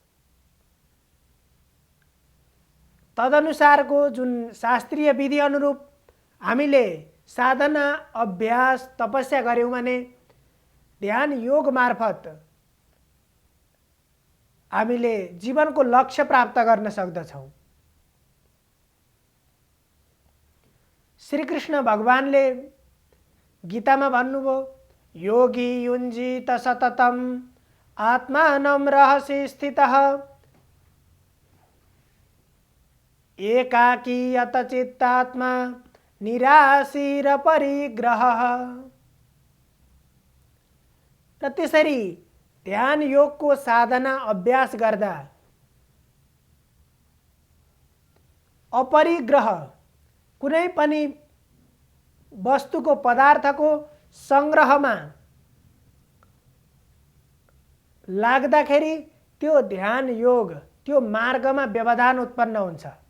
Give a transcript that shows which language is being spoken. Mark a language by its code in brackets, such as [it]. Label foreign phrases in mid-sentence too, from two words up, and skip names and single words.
[ne] तदनुसारको जुन शास्त्रीय विधि अनुरूप हामीले साधना अभ्यास तपस्या गर्यौं भने ध्यान योग मार्फत हामीले जीवनको लक्ष्य प्राप्त गर्न सक्दछौं। श्री कृष्ण भगवानले गीतामा भन्नुभयो, [sa] योगी युञ्जीत सततम् आत्मानं रहसि स्थितः एकाकी यत चित्तात्मा निराशीर परिग्रहः। [ne] र त्यसरी ध्यान योगको साधना अभ्यास गर्दा अपरिग्रह कुनै पनि वस्तुको पदार्थको संग्रहमा लाग्दाखेरि त्यो ध्यान योग त्यो मार्गमा व्यवधान उत्पन्न हुन्छ।